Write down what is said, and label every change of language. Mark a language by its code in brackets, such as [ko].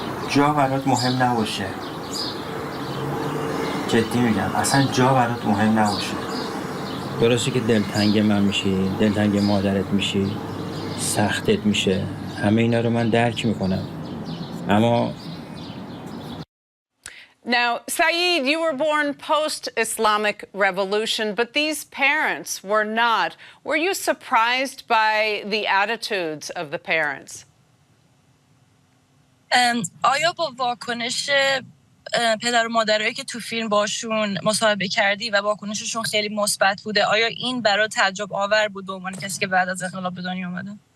[fa] جا برات مهم نباشه. جدی میگم اصلا جا برات مهم نباشه. درسته که دلتنگ من میشی، دلتنگ مادرت میشی، سختت میشه، همه اینا رو من درک میکنم. اما [en] Now, Saeed, you were born post-Islamic revolution, but these parents were not. Were you surprised by the attitudes of the parents? [fa] آیا با واکنش پدر و مادرایی که تو فیلم باشون مصاحبه کردی و واکنششون خیلی مثبت بوده، آیا این برای تعجب آور بود به عنوان کسی که بعد از انقلاب به دنیا اومده؟